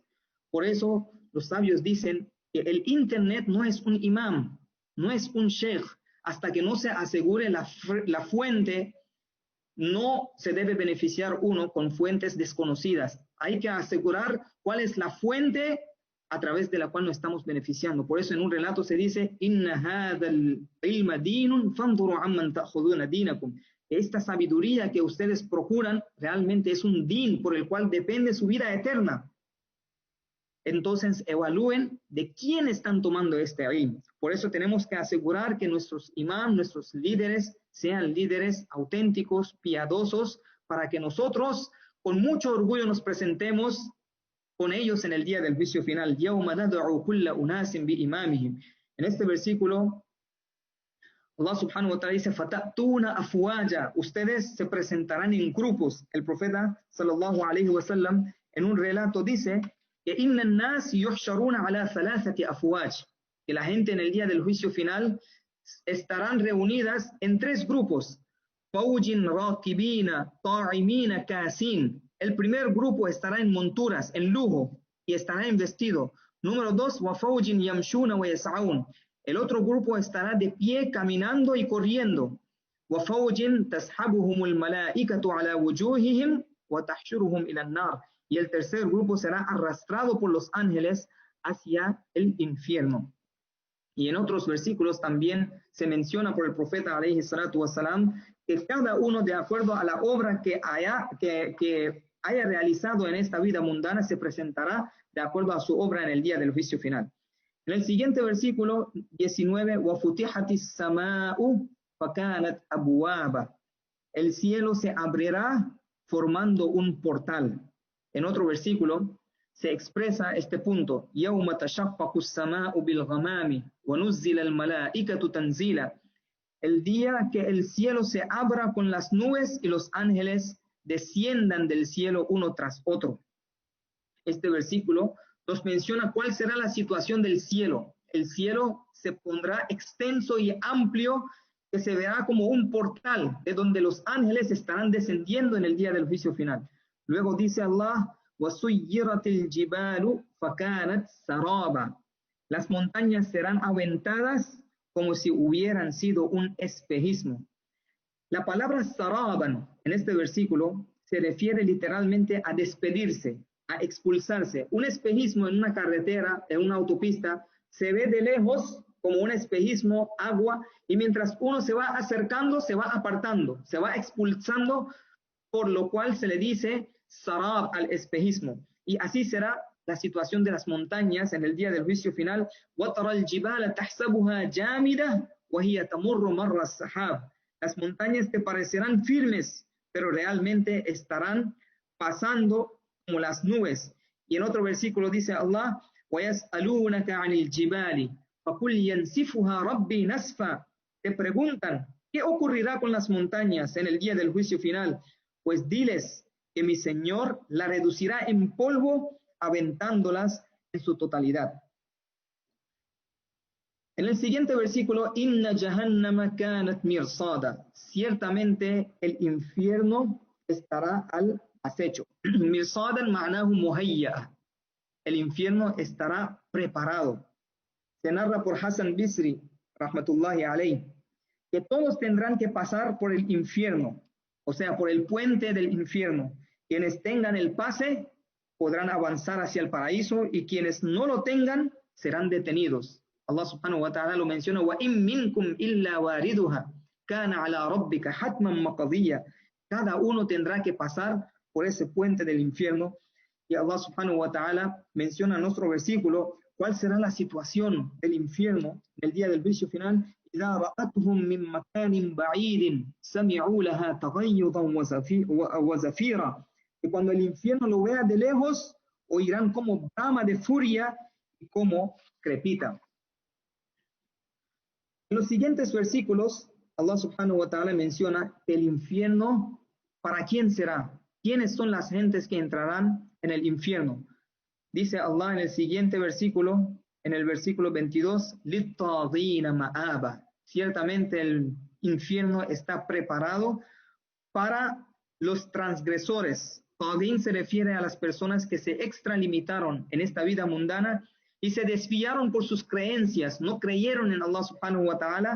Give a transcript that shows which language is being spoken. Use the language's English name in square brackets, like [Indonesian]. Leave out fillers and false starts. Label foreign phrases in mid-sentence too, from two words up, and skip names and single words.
[Spanish] Por eso los sabios dicen que el internet no es un imam, no es un sheikh. Hasta que no se asegure la fuente, no se debe beneficiar uno con fuentes desconocidas. Hay que asegurar cuál es la fuente a través de la cual nos estamos beneficiando. Por eso en un relato se dice, [Arabic] إن هذا العلم دين فانظروا عمن تأخذون دينكم. [Spanish] Esta sabiduría que ustedes procuran realmente es un din por el cual depende su vida eterna. Entonces evalúen de quién están tomando este ilm. Por eso tenemos que asegurar que nuestros imam, nuestros líderes, sean líderes auténticos, piadosos, para que nosotros con mucho orgullo nos presentemos con ellos en el día del juicio final. [Arabic] يَوْمَ نَدْعُ كُلَّ أُنَاسٍ بِإِمَامِهِمْ. [Spanish] En este versículo, [Arabic] الله سبحانه وتعالى dice, فَتَأْتُونَ أَفْوَاجًا. [Spanish] Ustedes se presentarán en grupos. El profeta [Arabic] صلى الله عليه وسلم [Spanish] en un relato dice que [Arabic] إِنَّ النَّاسِ يُحْشَرُونَ عَلَى ثَلَاثَةِ أَفْوَاجٍ. [Spanish] Que la gente en el día del juicio final estarán reunidas en tres grupos. [Arabic] فَوْجٍ رَاكِبِينَ طَاعِمِينَ كَاسِينَ. [Spanish] El primer grupo estará en monturas, en lujo, y estará en vestido. Número 2, [Arabic] وَفَوْجٍ يَمْشُونَ وَيَسْعَوْنَ. [Spanish] El otro grupo estará de pie, caminando y corriendo. [Arabic] وَفَوْجٍ تَسْحَبُهُمُ الْمَلَائِكَةُ عَلَى وُجُوهِهِمْ وَتَحْشُرُهُمْ إِلَى النَّارِ. [Spanish] Y el tercer grupo será arrastrado por los ángeles hacia el infierno. Y en otros versículos también se menciona por el profeta [Arabic] عليه الصلاة والسلام [Spanish] que cada uno, de acuerdo a la obra que haya realizado en esta vida mundana, se presentará de acuerdo a su obra en el día del juicio final. En el siguiente versículo 19, [Arabic] وَفُتِحَتِ السَّمَاءُ فَكَانَتْ أَبْوَابًا. [Spanish] El cielo se abrirá formando un portal. En otro versículo se expresa este punto: [Arabic] يَوْمَ تَشَقَّقُ السَّمَاءُ بِالْغَمَامِ وَنُزِّلَ الْمَلَائِكَةُ تَنزِيلًا. [Spanish] El día que el cielo se abra con las nubes y los ángeles desciendan del cielo uno tras otro. Este versículo nos menciona cuál será la situación del cielo. El cielo se pondrá extenso y amplio, que se verá como un portal de donde los ángeles estarán descendiendo en el día del juicio final. Luego dice Allah, [Arabic] وَسُيِّرَتِ الْجِبَالُ فَكَانَتْ سَرَابًا. [Spanish] Las montañas serán aventadas como si hubieran sido un espejismo. La palabra saraban en este versículo se refiere literalmente a despedirse, a expulsarse. Un espejismo en una carretera, en una autopista, se ve de lejos como un espejismo, agua, y mientras uno se va acercando, se va apartando, se va expulsando, por lo cual se le dice sarab al espejismo. Y así será la situación de las montañas en el día del juicio final. [Arabic] وَتَرَى الْجِبَالَ تَحْسَبُهَا جَامِدَةً وَهِيَ تَمُرُّ مَرَّ السَّحَابِ. [Spanish] Las montañas te parecerán firmes, pero realmente estarán pasando como las nubes. Y en otro versículo dice Allah, [Arabic] وَيَسْأَلُونَكَ عَنِ الْجِبَالِ فَقُلْ يَنْسِفُهَا رَبِّي نَسْفًا. [Spanish] Te preguntan, ¿qué ocurrirá con las montañas en el día del juicio final? Pues diles que mi Señor la reducirá en polvo, aventándolas en su totalidad. En el siguiente versículo, [Arabic] إن جهنم كانت مرصادا. [Spanish] Ciertamente el infierno estará al acecho. [Arabic] مرصادا معناه مهيأ. [Spanish] El infierno estará preparado. Se narra por Hassan Bisri, [Arabic] رحمة الله عليه, [Spanish] que todos tendrán que pasar por el infierno, o sea, por el puente del infierno. Quienes tengan el pase podrán avanzar hacia el paraíso, y quienes no lo tengan serán detenidos. [Arabic] الله سبحانه وتعالى [Spanish] lo menciona, [Arabic] وَإِن مِّنكُمْ إِلَّا وَارِدُهَا كَانَ عَلَى رَبِّكَ حَتْمًا مَقْضِيًّا. [Spanish] Cada uno tendrá que pasar por ese puente del infierno. Y [Arabic] الله سبحانه وتعالى [Spanish] menciona en nuestro versículo cuál será la situación del infierno en el día del juicio final. [Arabic] إِذَا رَأَتْهُم مِّن مَّكَانٍ بَعِيدٍ سَمِعُوا لَهَا تَغَيُّظًا وَزَفِيرًا. [Spanish] Que cuando el infierno lo vea de lejos, oirán como brama de furia y como crepita. En los siguientes versículos, [Arabic] الله سبحانه وتعالى [Spanish] menciona el infierno, ¿para quién será? ¿Quiénes son las gentes que entrarán en el infierno? Dice Allah en el siguiente versículo, en el versículo 22, [Arabic] لِلطَّاغِينَ مَآبًا. [Spanish] Ciertamente el infierno está preparado para los transgresores. Taghin se refiere a las personas que se extralimitaron en esta vida mundana y se desviaron por sus creencias, no creyeron en [Arabic] الله سبحانه وتعالى.